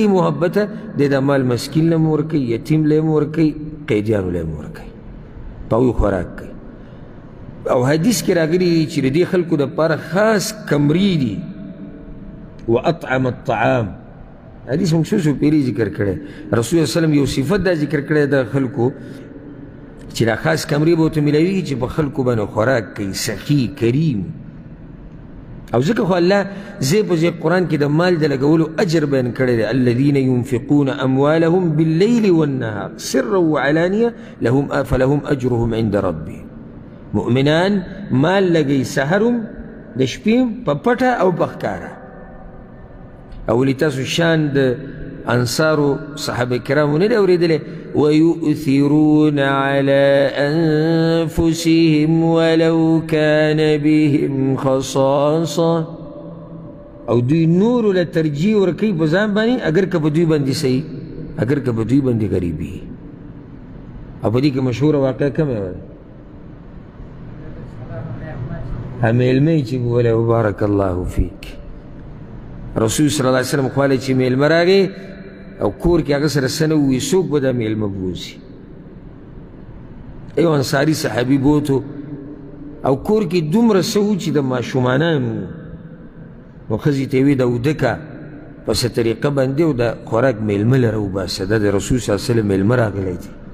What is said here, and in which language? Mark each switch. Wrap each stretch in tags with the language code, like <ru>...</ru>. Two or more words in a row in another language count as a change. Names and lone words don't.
<ps>محبت د مال مسکین له ورکي یتیم له ورکي قیدیانو له ورکي په خوراک کوي او حدیث کې راغلي چې دې خلکو د لپاره خاص کمرې دي</ps> <ar>واطعم الطعام</ar> <ps>حدیث مخصوص پیری ذکر کړی رسول الله وسلم یو صفت دا ذکر کړی د خلکو چې دا خاص کمرې به ورته میلاویږي چې په خلکو باندې خوراک کوي سخي کریم او ځکه خو الله ځای په ځای قرآن کې د مال د لګولو اجر بیان کړی دی</ps> <ar>الذین ينفقون اموالهم باللیل والنهار سرا وعلانیه فلهم اجرهم عند ربهم</ar> <ps>مؤمنان مال لګوي سحرم د شپې په پټه او په ښکاره او لتاسو شان د انصارو صحابه کرامو نه دی اورېدلی</ps> <ar>ويؤثرون على انفسهم ولو كان بهم خصاصه</ar> <ps>او دوی نورو له ترجیح ورکوي په ځان باندې اگر که په دوی باندې صحیح اگر که په دوی باندې غریبي او په دې کې مشهوره واقعه کومه وه میلمه چې بولی</ps> <ar>بارک الله فیک</ar> <ps>رسول</ps> <ar>صلی الله علیه وسلم</ar> <ps>خو ویلی چې میلمه راغی او کور کې هغه سره څه نه ووي څوک به دا میلمه بوځي یو انصاري صحابي بوتو او کور کې دومره څه وو چې د ماشومانان وو نو ښځې ته یې ویې دا اوده که په څه طریقه باندې او د خوراک میلمه له راوباسه دا د رسول</ps> <ar>صلی الله علیه وسلم</ar> <ps>میلمه راغلی دی</ps>